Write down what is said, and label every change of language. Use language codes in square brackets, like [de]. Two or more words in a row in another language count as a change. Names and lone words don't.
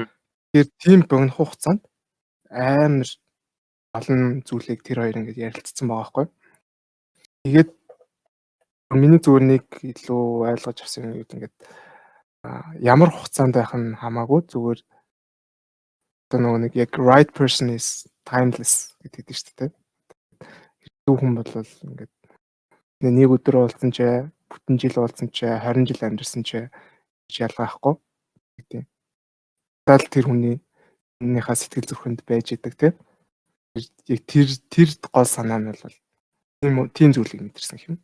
[mn] Тэгэхээр тийм богино хугацаанд амар олон зүйлийг тэр хоёр ингээд ярилцсан байгаа байхгүй. Тэгээд миний зүгээр нэг илүү ойлгож авсан юм ингээд ямар хугацаанд байх нь хамаагүй зүгээр одоо нэг яг [en] right person is timeless [mn] гэдэг шүү дээ. Хэцүү хүн бол ингээд нэг өдөр уулзсан ч бүтэн жил уулзсан ч 20 жил амьдэрсэн ч ялгаахгүй гэдэг. Тал тэр хүнийхээ сэтгэл зүрхэнд байж идэг тийм. Яг тэр гол санаа нь бол тийм зүйлийг мэдэрсэн юм.